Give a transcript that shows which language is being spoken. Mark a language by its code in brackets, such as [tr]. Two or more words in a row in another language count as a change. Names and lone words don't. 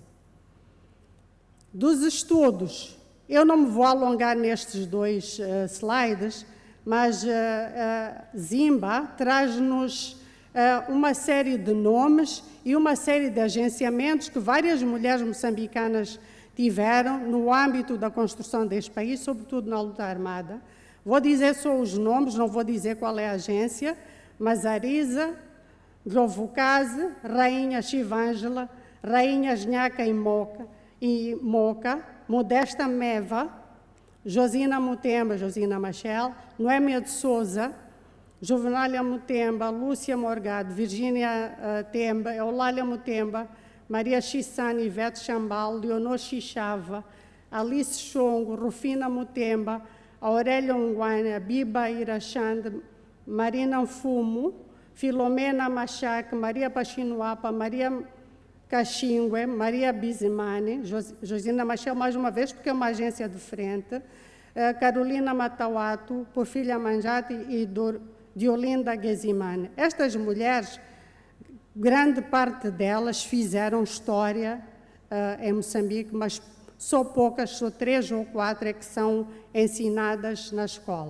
[pt] Dos estudos, eu não me vou alongar nestes 2 slides, mas Zimba traz-nos uma série de nomes e uma série de agenciamentos que várias mulheres moçambicanas tiveram no âmbito da construção deste país, sobretudo na luta armada. Vou dizer só os nomes, não vou dizer qual é a agência, mas Arisa, Glovucase, Rainha Chivângela, Rainha Nhaca e Moca, Modesta Meva, Josina Mutemba, Josina Machel, Noémia de Souza, Juvenália Mutemba, Lúcia Morgado, Virgínia Temba, Eulália Mutemba, Maria Chissane, Ivete Chambal, Leonor Xixava, Alice Chongo, Rufina Mutemba, Aurélia Ongwana, Biba Irachande, Marina Fumo, Filomena Machac, Maria Pachinuapa, Maria Caxingue, Maria Bizimani, Josina Machel, mais uma vez, porque é uma agência diferente, Carolina Matauato, Porfília Manjati e Diolinda Gezimani. Estas mulheres, grande parte delas fizeram história em Moçambique, mas só poucas, só 3 ou 4 é que são ensinadas na escola.